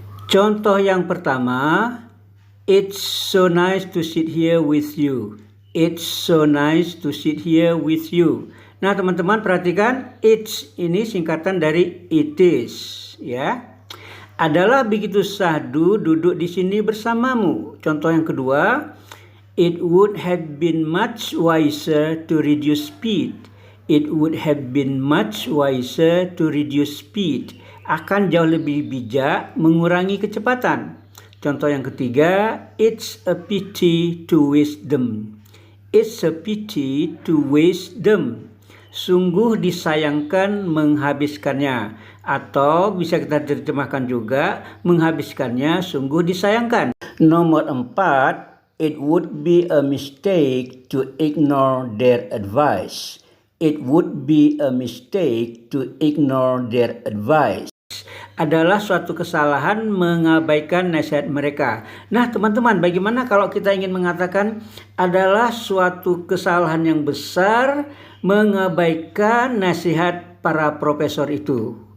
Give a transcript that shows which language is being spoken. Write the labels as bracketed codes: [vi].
[id] Contoh yang pertama, [en] it's so nice to sit here with you. It's so nice to sit here with you. [id] Nah teman-teman perhatikan, [en] it's [id] ini singkatan dari [en] it is [id] ya. Adalah begitu sahdu duduk di sini bersamamu. Contoh yang kedua, [en] it would have been much wiser to reduce speed. It would have been much wiser to reduce speed. [id] Akan jauh lebih bijak mengurangi kecepatan. Contoh yang ketiga, [en] it's a pity to waste them. It's a pity to waste them. [id] Sungguh disayangkan menghabiskannya. Atau bisa kita terjemahkan juga, menghabiskannya sungguh disayangkan. Nomor 4, [en] it would be a mistake to ignore their advice. It would be a mistake to ignore their advice. [id] Adalah suatu kesalahan mengabaikan nasihat mereka. Nah teman-teman, bagaimana kalau kita ingin mengatakan adalah suatu kesalahan yang besar mengabaikan nasihat para profesor itu?